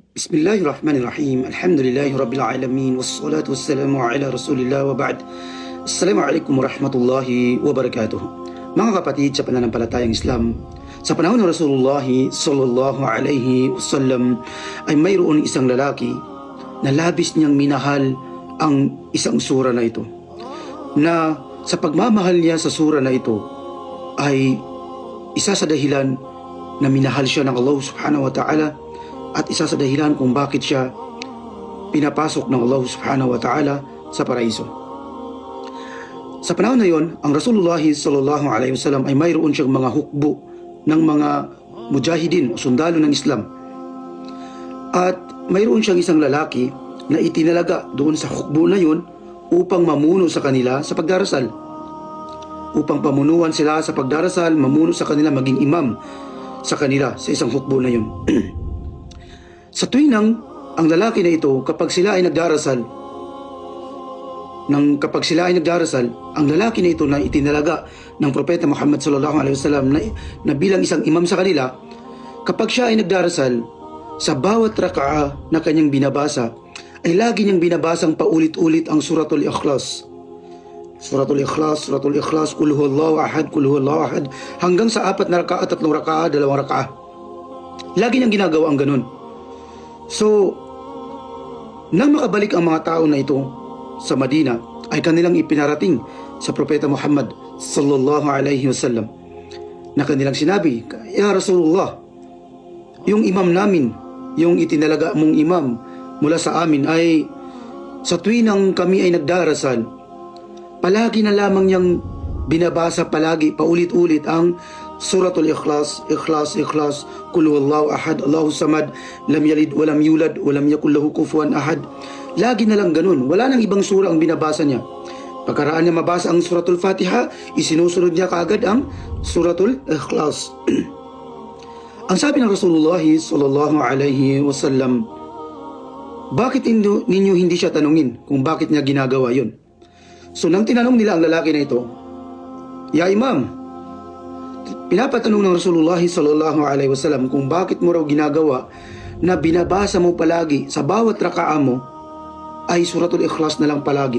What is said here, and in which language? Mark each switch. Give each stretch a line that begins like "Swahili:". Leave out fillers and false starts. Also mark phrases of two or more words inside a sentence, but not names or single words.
Arabic: بسم الله الرحمن الرحيم. الحمد لله رب العالمين. والصلاة والسلام على رسول الله وبعد. السلام عليكم ورحمة الله وبركاته.
Filipino: Mga kapatid sa pananampalatayang Islam, sa panahon ng Rasulullah
Arabic: صلى الله عليه وسلم
Filipino: ay mayroon isang lalaki na labis niyang minahal ang isang sura na ito. Na sa pagmamahal niya sa sura na ito ay isa sa dahilan na minahal siya ng Allah
Arabic: سبحانه وتعالى
Filipino: at isa sa dahilan kung bakit siya pinapasok ng Allah
Arabic: سبحانه وتعالى
Filipino: sa paraiso. Sa panahon na yon, ang Rasulullah
Arabic: صلى الله عليه وسلم
Filipino: ay mayroon siyang mga hukbo ng mga mujahidin o sundalo ng Islam. At mayroon siyang isang lalaki na itinalaga doon sa hukbo na yon upang mamuno sa kanila sa pagdarasal. Upang pamunuan sila sa pagdarasal, mamuno sa kanila, maging imam sa kanila sa isang hukbo na yon. Sa tuwing ang lalaki na ito, kapag sila ay nagdarasal, ang lalaki na ito na itinalaga ng Propeta Muhammad
Arabic: صلى الله عليه وسلم
Filipino: na bilang isang imam sa kanila, kapag siya ay nagdarasal, sa bawat raka'a na kanyang binabasa, ay lagi niyang binabasang paulit-ulit ang Suratul Ikhlas.
Arabic: سورة الإخلاص، قل هو الله أحد، قل هو الله أحد,
Filipino: hanggang sa 4 na raka'a, 3 raka'a, 2 raka'a. Lagi niyang ginagawa ang ganun. So, nang makabalik ang mga tao na ito sa Madina, ay kanilang ipinarating sa Propeta Muhammad
Arabic: صلى الله عليه وسلم
Filipino: na kanilang sinabi,
Arabic: يا رسول الله,
Filipino: yung imam namin, yung itinalaga mong imam mula sa amin ay sa tuwing kami ay nagdarasal, palagi na lamang niyang binabasa paulit-ulit ang Suratul Ikhlas,
Arabic: قل هو الله أحد، الله الصمد، لم يلد ولم يولد ولم يكن له كفوا أحد.
Filipino: Lagi na lang ganun, wala nang ibang sura ang binabasa niya. Pagkaraan niya mabasa ang Suratul Fatiha, isinusunod niya kaagad ang Suratul Ikhlas. Ang sabi ng Rasulullah
Arabic: صلى الله عليه وسلم,
Filipino: bakit ninyo hindi siya tanungin kung bakit niya ginagawa yun? So nang tinanong nila ang lalaki na ito,
Arabic: يا إمام,
Filipino: pinapatanong ng Rasulullah
Arabic: صلى الله عليه وسلم
Filipino: kung bakit mo raw ginagawa na binabasa mo palagi sa bawat raka'a mo ay Suratul Ikhlas na lang palagi.